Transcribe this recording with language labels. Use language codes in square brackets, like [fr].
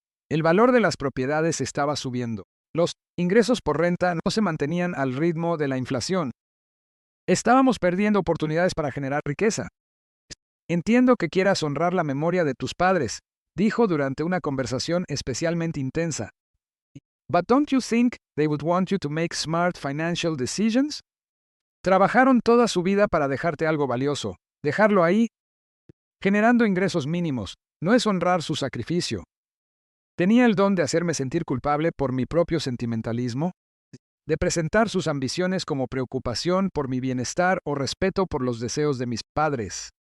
[es] El valor de las propiedades estaba subiendo. Los ingresos por renta no se mantenían al ritmo de la inflación. Estábamos perdiendo oportunidades para generar riqueza. Entiendo que quieras honrar la memoria de tus padres, dijo durante una conversación especialmente intensa. [en] But don't you think they would want you to make smart financial decisions? [es] Trabajaron toda su vida para dejarte algo valioso. Dejarlo ahí, generando ingresos mínimos, no es honrar su sacrificio. Tenía el don de hacerme sentir culpable por mi propio sentimentalismo, de presentar sus ambiciones como preocupación por mi bienestar o respeto por los deseos de mis padres.